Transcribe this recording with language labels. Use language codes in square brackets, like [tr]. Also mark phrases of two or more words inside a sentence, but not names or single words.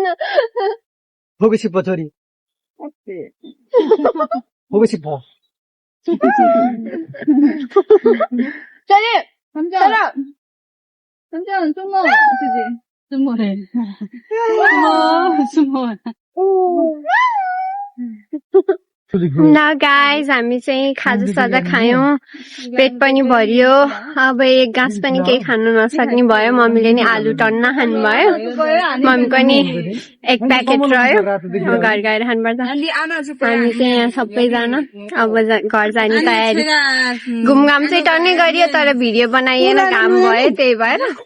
[ko] 보고 싶어 저리 보고 싶어 저리 남자는 숨어. 그지? 숨어래. 숨어. [ne] ल गाइज हामी चाहिँ खाजा साजा खायौँ पेट पनि भरियो अब एक गाँस पनि केही खानु नसक्ने भयो मम्मीले नि आलु टन्ना खानु भयो मम्मीको नि एक प्याकेट रह्यो अब घर गएर खानुपर्छ हामी चाहिँ यहाँ सबैजना अब घर जाने तयारी घुमघाम चाहिँ टन्नै गरियो तर भिडियो बनाइएन घाम भयो त्यही भएर